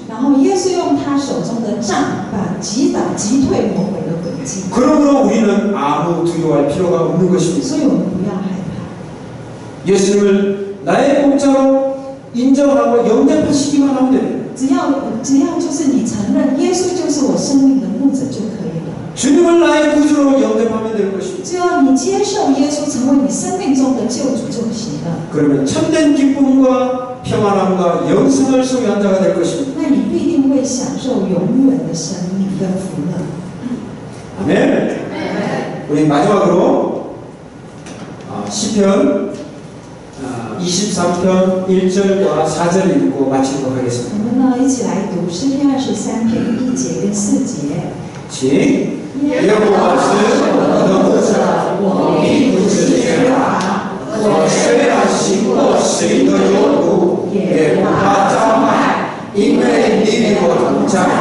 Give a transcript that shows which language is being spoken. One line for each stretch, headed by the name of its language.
Chinese: 然后耶稣用他手中的杖，把击退魔鬼的诡计。
Korean: 그러므로 우리는 아무 두려워할 필요가 없는 것입니다.
Chinese: 所以我们不要害怕，
Korean: 예수님을 나의 목자로 인정하고 영접하시기만 하면 됩니다.
Chinese: 只要就是你承认耶稣就是我生命的牧者就可以了。
Korean: 주님을 나의 구주로 영접하면 될 것입니다.
Chinese: 只要你接受耶稣成为你生命中的救主就行了。
Korean: 그러면 참된 기쁨과 평안함과 영생을 소유한 자가 될 것입니다.
Chinese: 那你必定会享受永远的生命跟福乐。
Korean: 아멘. 우리 마지막으로 시편 23편 1절과 4절을 읽고 마치도록 하겠습니다.
Chinese: 我们呢一起来读诗篇23篇1节跟4节。 시 여호와是我的牧者，我必不致缺乏。我虽然行过水的幽谷，也不怕遭害，因为你与我同在。